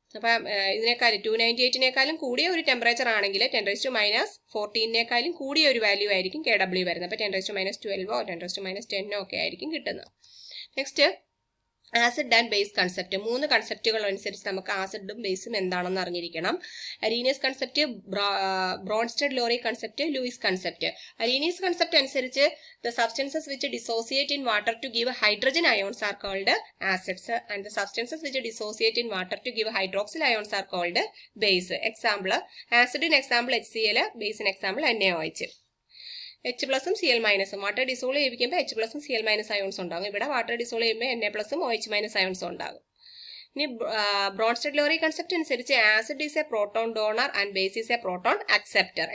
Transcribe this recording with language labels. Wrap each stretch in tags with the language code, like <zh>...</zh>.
<ml>അപ്പം ഇതിനേക്കാളും 298 കൂടിയ ഒരു ടെമ്പറേച്ചർ ആണെങ്കിൽ 10⁻14 കൂടിയ ഒരു വാല്യൂ ആയിരിക്കും KW വരുന്നത്. അപ്പോൾ 10⁻12 10⁻10 ഒക്കെ ആയിരിക്കും കിട്ടുന്നത്.</ml> <en>Next, acid and base concept.</en> <ml>3 കൺസെപ്റ്റുകൾ അനുസരിച്ച് നമുക്ക് ആസിഡും ബേസും എന്താണെന്ന് അറിഞ്ഞിരിക്കണം. Arrhenius concept, Bronsted lorry concept, Luis concept. Arrhenius concept അനുസരിച്ച്</ml> <en>the substances which dissociate in water to give hydrogen ions are called acids and the substances which dissociate in water to give hydroxyl ions are called base. Example, acid in example HCl, base in example NaOH.</en> <ml>H+ഉം Cl-ഉം water dissolve ചെയ്യിപ്പിക്കുമ്പോൾ H+ഉം Cl- ions ഉണ്ടാകും. ഇവിടെ water dissolve ചെയ്യുമ്പോൾ Na+ഉം OH- അയോൺസും ഉണ്ടാകും. ഇനി Bronsted lorry concept അനുസരിച്ച്</ml> <en>Acid is a proton donor and base is a proton acceptor.</en>